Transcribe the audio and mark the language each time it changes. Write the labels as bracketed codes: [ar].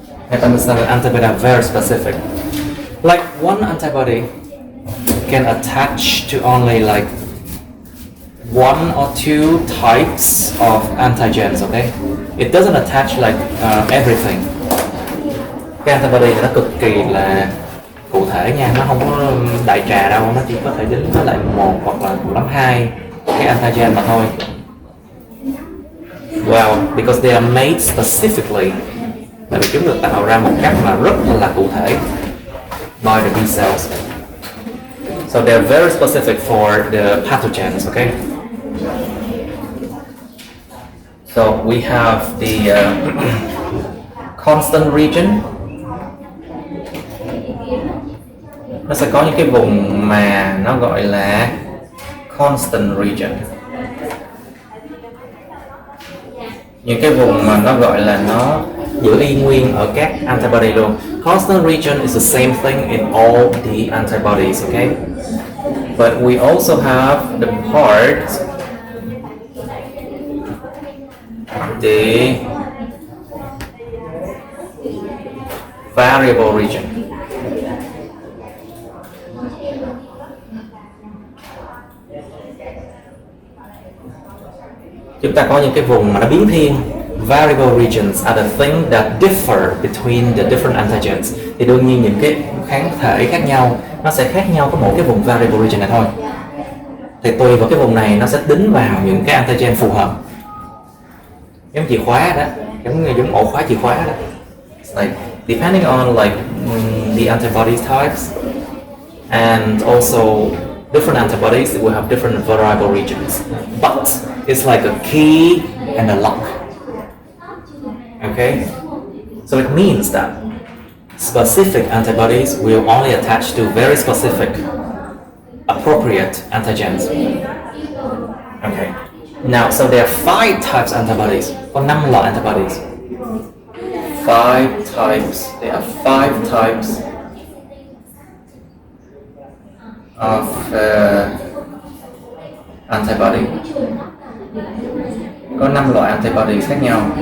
[en] You have to understand that antibodies are very specific. Like one antibody can attach to only like one or two types of antigens, okay? It doesn't attach like everything. [vi] Cái antibody nó cực kỳ là cụ thể nha, nó không có đại trà đâu, nó chỉ có thể dính với lại một hoặc là cùng lắm hai cái antigen mà thôi. [en] Well, because they are made specifically, [vi] tại vì chúng được tạo ra một cách mà rất là cụ thể [en] by the B cells. So they're very specific for the pathogens, okay? So we have the constant region. [vi] Nó sẽ có những cái vùng mà nó gọi là constant region. Những cái vùng mà nó gọi là nó giữ y nguyên ở các antibody luôn. [en] Constant region is the same thing in all the antibodies, okay? But we also have the part, the variable region. [vi] Chúng ta có những cái vùng mà nó biến thiên. [en] Variable regions are the things that differ between the different antigens. [vi] Thì đương nhiên những cái kháng thể khác nhau nó sẽ khác nhau có một cái vùng variable region này thôi. Thì tùy vào cái vùng này nó sẽ đính vào những cái antigen phù hợp. Giống chìa khóa đó, giống ổ khóa chìa khóa đó. [en] It's like depending on like the antibody types and also different antibodies will have different variable regions. But it's like a key and a lock. Okay? So it means that specific antibodies will only attach to very specific appropriate antigens. Okay. Now, so there are 5 types of antibodies. [vi] Có 5 loại antibodies. [en] 5 types. There are 5 types of antibody. [vi] Có 5 loại antibody khác nhau.